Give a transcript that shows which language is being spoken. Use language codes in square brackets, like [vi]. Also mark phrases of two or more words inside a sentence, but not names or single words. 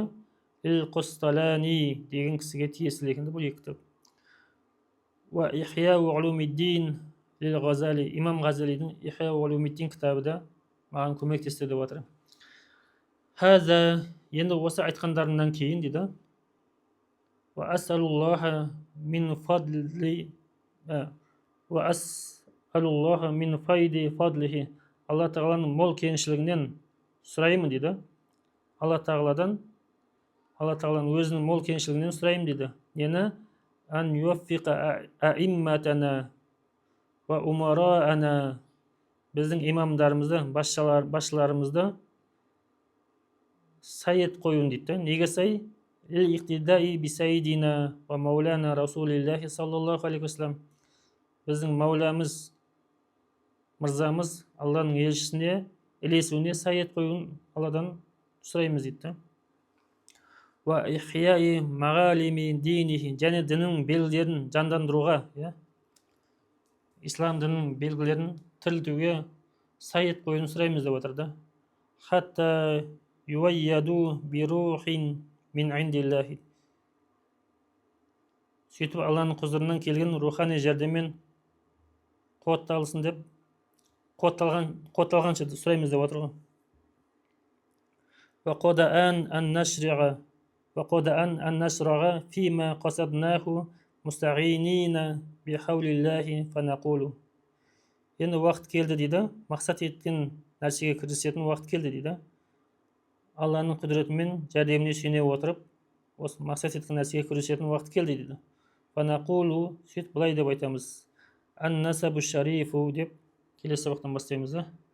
[kk] Ил-Қусталани деген кісіге тиесілі екен бұл екі кітап. [ar] وإحياء علوم الدين للغزالي, [kk] имам Ғазалидің Ихяу улумиддин кітабы да маған көмектесті деп жатыр. Хаза, енді осы айтқандарымнан кейін дейді. [ar] وأسأل الله من فيض فضله, [kk] Алла тағаланың мол кеңшілігінен сұраймын дейді. Алла тағаланың өзінің мол кеңшілігінен сұраймын дейді. Нені? [ar] أن يوفق أئمتنا وأمراءنا, [kk] біздің имамдарымызды, басшыларымызды сайет қойын дейді. Неге сай? [ar] للاقتداء بسيدنا ومولانا رسول الله صلى الله عليه وسلم, [kk] біздің маулямыз, мырзамыз Алланың елшісіне ілесуіне сайет қойын Алладан сұраймыз дейді. [ar] وإحياء معالم دينه, [kk] және діннің белгілерін жандандыруға, ислам дінінің белгілерін тірілтуге сайет қойын сұраймыз деп отыр да. [ar] حتى يؤيد بروح من عند الله, [kk] сөйтіп Алланың құзырынан келген рухани жәрдеммен қуатталсын деп, қуатталғанша сұраймыз деп отыр ғой. [ar] وقد أن نشرع فيما قصدناه مستعينين بحول الله فنقول. [kk] Енді уақыт келді дейді, мақсат еткен нәрсеге кірісетін уақыт келді дейді. Алланың құдіретімен жәрдеміне сүйене отырып, осы мақсат еткен нәрсеге кірісетін уақыт келді дейді. Фанақулу, сөйтіп былай деп айтамыз. [ar] النسب الشريف [kk] деп келесі сабақтан бастаймыз да.